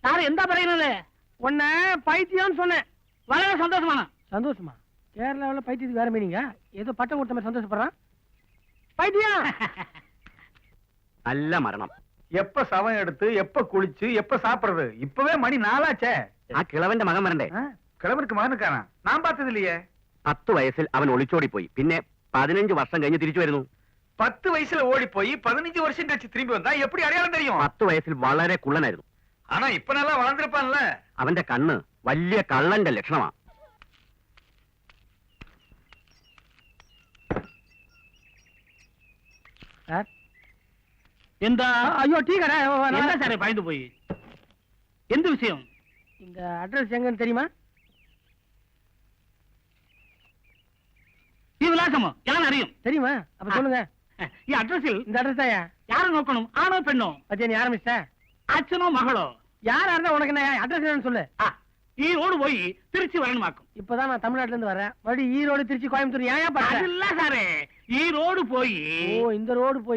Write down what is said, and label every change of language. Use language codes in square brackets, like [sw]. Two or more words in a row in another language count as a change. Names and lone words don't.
[ta] தாரே எந்த பையனு? உன்ன பைத்தியம்னு சொன்னேன். வளர சந்தோஷமா? சந்தோஷமா? கேரளாவில் பைத்தியத்துக்கு வேற மீனிங்க. ஏதோ பட்டம் கொடுத்த மாதிரி சந்தோஷப்படுறான். பைத்தியம். நல்ல மரணம். எப்ப சவம் எடுத்து எப்ப குளிச்சு எப்ப சாப்பிடுறது? இப்பவே மணி 4 ஆச்சே. [ml] കിളവന്റെ മകൻ വരണ്ടേ? [ta] கிழவருக்கு மகனுக்கானா? நான் பார்த்தது இல்லையே. [ml] 10 വയസ്സിൽ അവൻ ഒളിച്ചോടി പോയി. പിന്നെ 15 വർഷം കഴിഞ്ഞ് തിരിച്ചു വരുന്നു. [ta] 10 வயசுல ஓடி போய் 15 வருஷம் கழிச்சு திரும்பி வந்தா எப்படி அடையாளம் தெரியும்? [ml] 10 വയസ്സിൽ വളരെ കുള്ളനായിരുന്നു. [ta] ஆனா இப்ப நல்லா வளர்ந்திருப்பான்ல. [ml] അവന്റെ കണ്ണ് വലിയ കള്ളന്റെ ലക്ഷണമാണ്. [ta] சார் எந்த ஐயோ டீ கடை. என்ன சார் பயந்து போய் எந்த விஷயம்? இந்த அட்ரஸ் எங்கன்னு தெரியுமா? [ml] ഈ വിലാസമോ ഞാൻ അറിയും. [ta] தெரியுமா? அப்ப சொல்லுங்க. [ml] ഈ അഡ്രസ്സിൽ [ta] இந்த அட்ரஸ் தான். யாரை நோக்கணும்? ஆணோ பெண்ணோ? பத்தியா நீ ஆரம்பிச்ச? [ml] അച്ഛനോ മകളോ? [ta] யாரா இருந்தா உனக்கு என்ன அட்ரஸ் சொல்லு. ஈரோடு போய் திருச்சி வரணுமாக்கும். இப்பதான் நான் தமிழ்நாட்டுல இருந்து வரேன். மறுபடியும் ஈரோடு திருச்சி கோயம்புத்தூர் ஏன் அது இல்ல சாரே, ஈரோடு போய் இந்த ரோடு போய்